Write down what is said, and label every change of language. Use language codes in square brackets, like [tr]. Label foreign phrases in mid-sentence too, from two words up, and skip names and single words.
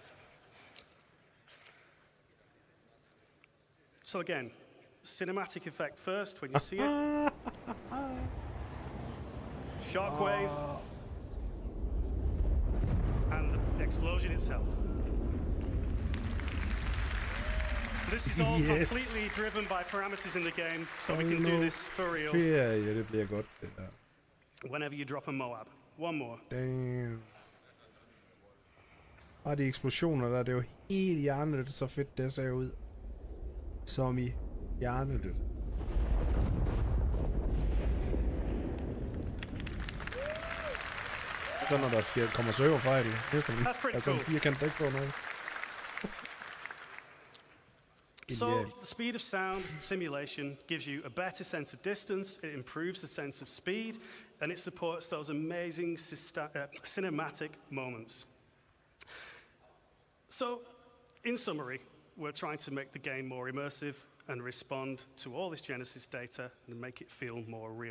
[en] So again, cinematic effect first when you see it. Shockwave. And the explosion itself. This is all completely driven by parameters in the game, so we can do this for real. [da] Ja, det bliver godt, det der. [en] Whenever you drop a Moab. One more. Damn. [da] Og de eksplosioner der, det er jo helt hjernedødt, så fedt det ser ud. Som i hjernedødt. Så når der kommer serverfejl, altså en firkant, der ikke får noget. [en] So the speed of sound simulation gives you a better sense of distance, it improves the sense of speed, and it supports those amazing cinematic moments. So, in summary, we're trying to make the game more immersive and respond to all this Genesis data and make it feel more real.